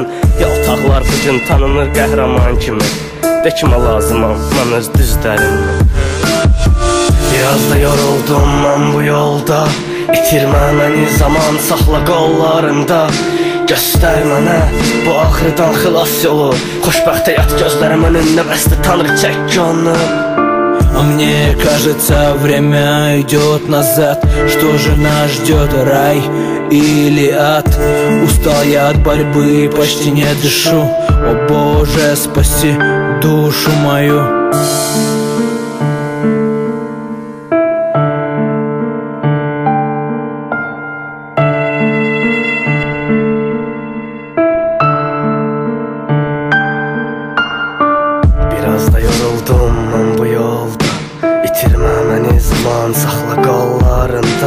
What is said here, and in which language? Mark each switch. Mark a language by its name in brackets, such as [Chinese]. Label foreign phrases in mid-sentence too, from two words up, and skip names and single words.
[Azerbaijani] Yaltaqlar bugün tanınır qəhrəman kimi, de kimə lazımam mən öz düzlərimlə. Biraz da yoruldum mən bu yolda, itirmə məni zaman, saxla qollarında. Göstər mənə bu ağrıdan xilas yolu, xoşbəxt həyat gözlərim önündə bəsdir, Tanrı çək onu. [Russian] А мне кажется, время идет назад. Что же нас ждет, рай или ад? Устал я от борьбы, почти не дышу. О Боже, спаси душу мою. [Azerbaijani] Biraz da yoruldum mən bu yolda, itirmə məni zaman, saxla qollarında.